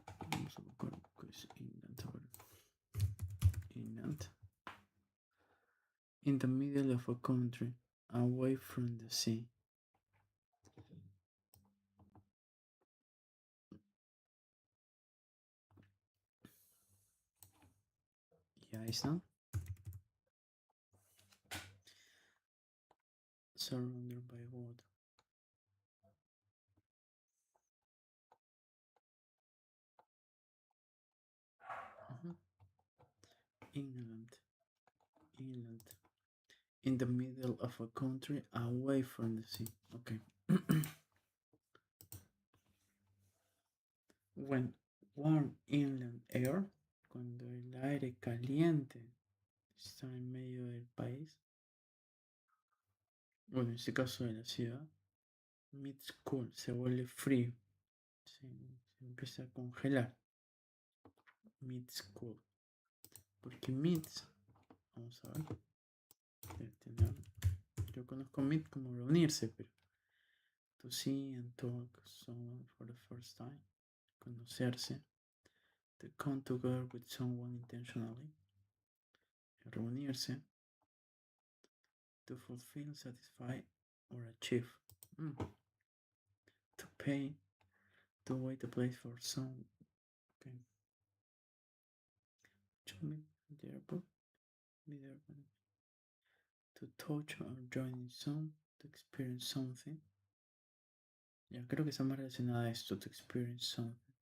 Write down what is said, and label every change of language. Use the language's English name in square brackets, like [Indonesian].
[Spanish] Vamos a buscar qué es inland. A ver. Inland. [English] In the middle of a country, away from the sea. [Spanish] Y Iceland. [English] Surrounded by water. Inland. In the middle of a country, away from the sea. Okay. When warm inland air, [Spanish] cuando el aire caliente está en medio del país, bueno, en este caso de la ciudad, [English] meets cool, [Spanish] se vuelve frío, se empieza a congelar. [English] Meets cool. [Spanish] Porque meets, vamos a ver, yo conozco meet como reunirse, pero [English] to see and talk someone for the first time, [Spanish] conocerse, [English] to come together with someone intentionally, [Spanish] reunirse, [English] to fulfill, satisfy, or achieve, to pay, to wait a place for some, okay, to meet the airport, to touch or join in some, to experience something. [Spanish] Ya creo que está más relacionada a esto, [English] to experience something.